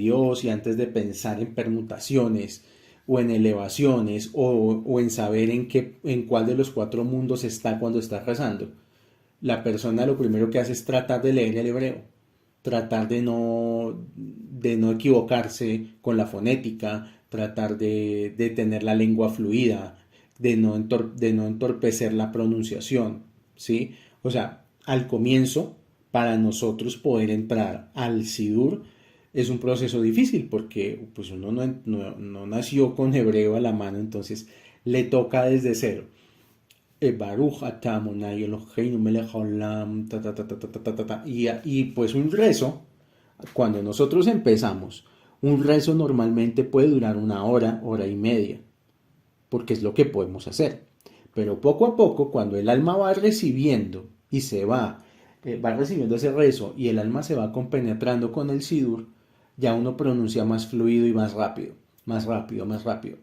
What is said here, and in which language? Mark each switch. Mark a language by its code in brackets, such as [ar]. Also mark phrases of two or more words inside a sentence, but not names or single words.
[es] Dios y antes de pensar en permutaciones o en elevaciones o en saber en cuál de los cuatro mundos está cuando está rezando, la persona lo primero que hace es tratar de leer el hebreo, tratar de no equivocarse con la fonética, tratar de tener la lengua fluida, de no entorpecer la pronunciación, ¿sí? O sea, al comienzo, para nosotros poder entrar al Sidur, es un proceso difícil porque pues uno no nació con hebreo a la mano, entonces le toca desde cero. [he] ברוך אתה אדוני אלוהינו מלך העולם, [es] y pues un rezo, cuando nosotros empezamos, un rezo normalmente puede durar una hora, hora y media, porque es lo que podemos hacer. Pero poco a poco, cuando el alma va recibiendo y va recibiendo ese rezo y el alma se va compenetrando con el Sidur, ya uno pronuncia más fluido y más rápido, más rápido, más rápido.